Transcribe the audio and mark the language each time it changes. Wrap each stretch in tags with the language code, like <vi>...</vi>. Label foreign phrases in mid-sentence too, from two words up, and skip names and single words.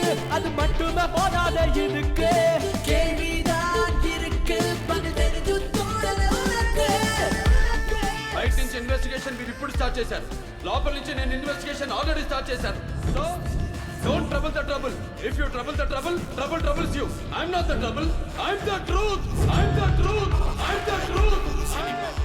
<ta>அது மட்டுமே போதாத இருக்கு கேள்விதான் இருக்கு பதில் தெரிஞ்சு தோணல உனக்கு.</ta> <te>బయట నుంచి ఇన్వెస్టిగేషన్ మీరు ఇప్పుడు స్టార్ట్ చేశారు, లోపల నుంచి నేను</te> <en>investigation already start</en> <te>చేశాను.</te> <en>So don't trouble the trouble. If you trouble the trouble, trouble troubles you. I am not the trouble, I am the truth, I am the truth, I am the truth.</en>